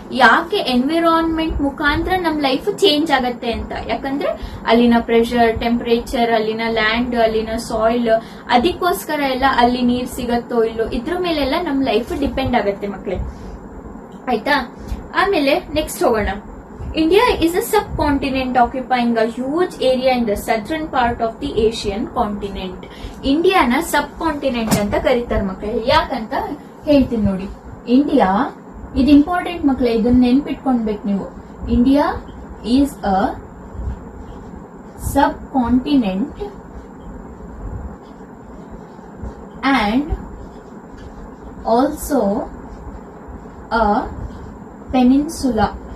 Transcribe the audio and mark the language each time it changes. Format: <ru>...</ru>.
<kn>ಯಾಕೆ ಎನ್ವಿರಾನ್ಮೆಂಟ್ ಮುಖಾಂತರ ನಮ್ ಲೈಫ್ ಚೇಂಜ್ ಆಗತ್ತೆ ಅಂತ? ಯಾಕಂದ್ರೆ ಅಲ್ಲಿನ ಪ್ರೆಷರ್, ಟೆಂಪರೇಚರ್, ಅಲ್ಲಿನ ಲ್ಯಾಂಡ್, ಅಲ್ಲಿನ ಸಾಯಿಲ್, ಅದಕ್ಕೋಸ್ಕರ ಎಲ್ಲ ಅಲ್ಲಿ ನೀರ್ ಸಿಗತ್ತೋ ಇಲ್ಲೋ ಇದ್ರ ಮೇಲೆಲ್ಲ ನಮ್ ಲೈಫ್ ಡಿಪೆಂಡ್ ಆಗತ್ತೆ ಮಕ್ಳೆ, ಆಯ್ತಾ? ಆಮೇಲೆ ನೆಕ್ಸ್ಟ್ ಹೋಗೋಣ.</kn> <en>India is a subcontinent occupying a huge area in the southern part of the Asian continent.</en> <kn>ಇಂಡಿಯಾನ sub continent ಅಂತ ಕರೀತಾರೆ ಮಕ್ಕಳೇ. ಯಾಕಂತ ಹೇಳ್ತೀನಿ ನೋಡಿ. ಇಂಡಿಯಾ ಇದು ಇಂಪಾರ್ಟೆಂಟ್ ಮಕ್ಕಳೇ, ಇದನ್ನ ನೆನ್ಪಿಟ್ಕೊಂಡ್ಬೇಕು ನೀವು.</kn> <en>India is a subcontinent and also a peninsula.</en>